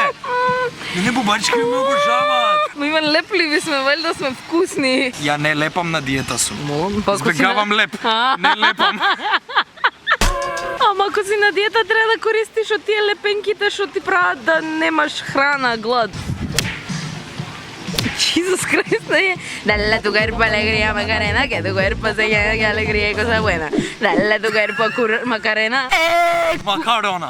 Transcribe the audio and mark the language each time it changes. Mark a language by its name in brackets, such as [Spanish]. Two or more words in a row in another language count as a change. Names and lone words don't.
[Macedonian] Не бубачки ме обожаваат. Ма имам лепливи сме, валјда сме вкусни. Ја не лепам на диета сум. Ако си Избегавам на- леп. Не лепам. Ама ако си на диета треба да користиш од тие лепенките што ти прават да немаш храна, глад. [English] Jesus Christ, [Spanish] dale a tu cuerpo alegría, Macarena, que tu cuerpo se llena de alegría y cosas buenas. Dale a tu cuerpo Macarena. [Macedonian] Макарона.